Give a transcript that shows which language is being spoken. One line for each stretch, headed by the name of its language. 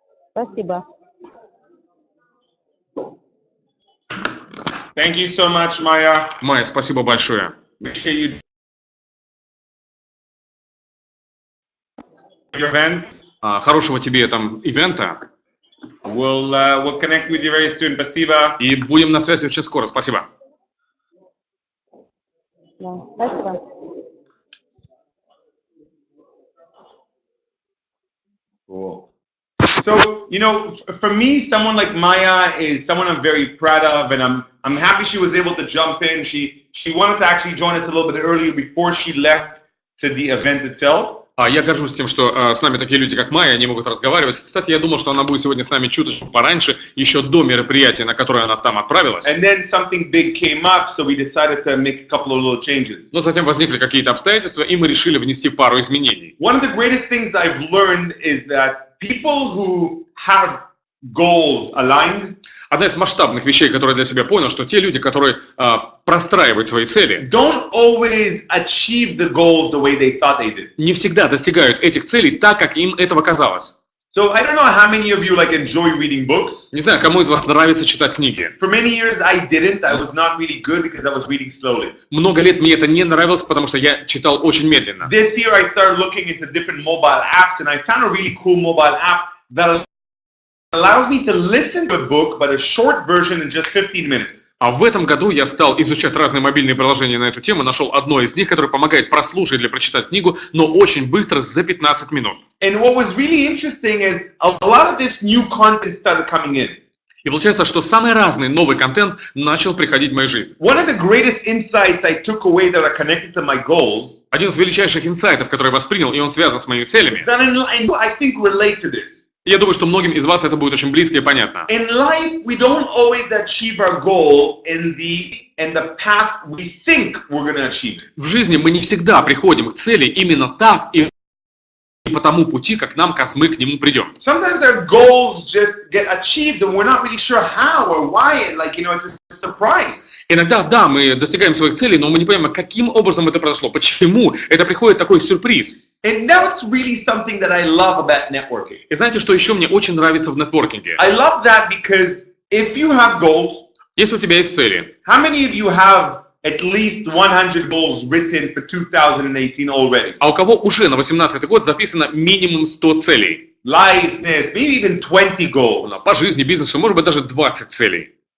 Russian: Спасибо.
English: Thank you so much, Maya.
Russian: Майя, спасибо большое.
English: Appreciate your event.
Russian: Хорошего тебе там ивента.
English: We'll connect with you very soon.
Russian: Спасибо. И будем на связи очень скоро. Спасибо. Да, спасибо.
English: Cool. So, you know, for me, someone like Maya is someone I'm very proud of, and I'm happy she was able to jump in. She wanted to actually join us a little bit earlier before she left to the event itself.
Russian: Я горжусь тем, что с нами такие люди, как Майя, они могут разговаривать. Кстати, я думал, что она будет сегодня с нами чуточку пораньше, еще до мероприятия, на которое она там отправилась.
English: And then something big came up, so we decided to make a couple of little changes.
Russian: Но затем возникли какие-то обстоятельства, и мы решили внести пару изменений.
English: One of the greatest things I've learned is that people who have goals aligned
Russian: Одна из масштабных вещей, которую я для себя понял, что те люди, которые простраивают свои цели,
English: don't always achieve the goals the way they thought they did.
Russian: не всегда достигают этих целей так, как им этого казалось.
English: So I don't know how many of you like enjoy reading books.
Russian: Не знаю, кому из вас нравится читать книги.
English: For many years I didn't. I was not really good because I was reading slowly.
Russian: Много лет мне это не нравилось, потому что я читал очень медленно.
English: This year I started looking into different mobile apps and I found a really cool mobile app that allows me to listen to a book, but a short version in just 15 minutes.
Russian: А в этом году я стал изучать разные мобильные приложения на эту тему, нашел одно из них, которое помогает прослушать или прочитать книгу, но очень быстро, за 15 минут.
English: And what was really interesting is a lot of this new content started coming in.
Russian: И получается, что самый разный новый контент начал приходить в мою жизнь.
English: One of the greatest insights I took away that are connected to my goals,
Russian: Один из величайших инсайтов, который я воспринял, и он связан с моими целями,
English: that I think relate to this.
Russian: я думаю, что многим из вас это будет очень близко и понятно.
English: In life, we don't always achieve our goal in the path we think we're going to achieve it.
Russian: В жизни мы не всегда приходим к цели именно так и по тому пути, как мы к нему придем.
English: Sometimes our goals just get achieved and we're not really sure how or why, and it's a surprise.
Russian: Иногда, да, мы достигаем своих целей, но мы не понимаем, каким образом это произошло, почему это приходит такой сюрприз.
English: And that's really something that I love about networking.
Russian: И знаете, что еще мне очень нравится в нетворкинге?
English: I love that because if you have goals,
Russian: Если у тебя есть цели,
English: how many of you have at least 100 goals written for 2018 already?
Russian: а у кого уже на 18-й год записано минимум 100 целей?
English: Life, this, maybe even 20 goals.
Russian: По жизни, бизнесу, может быть, даже 20 целей.